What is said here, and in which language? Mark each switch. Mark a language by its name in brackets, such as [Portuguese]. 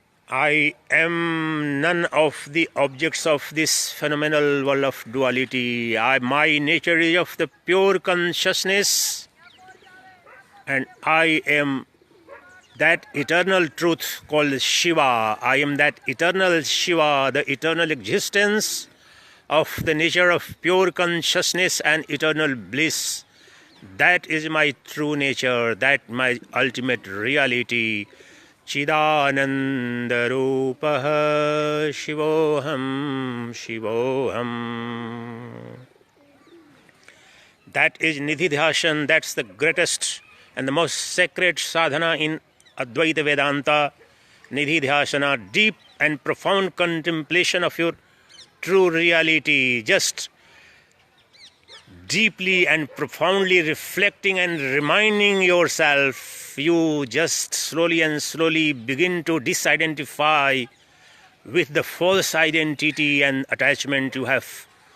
[English] I am none of the objects of this phenomenal world of duality. My nature is of the pure consciousness, and I am that eternal truth called Shiva. I am that eternal Shiva, the eternal existence of the nature of pure consciousness and eternal bliss. That is my true nature, that my ultimate reality. [Sanskrit] Chidananda-rupah Shivoham Shivoham. [English] That is Nididhyasana, that's the greatest and the most sacred sadhana in Advaita Vedanta. Nididhyasana, deep and profound contemplation of your true reality, just deeply and profoundly reflecting and reminding yourself, you just slowly and slowly begin to disidentify with the false identity and attachment you have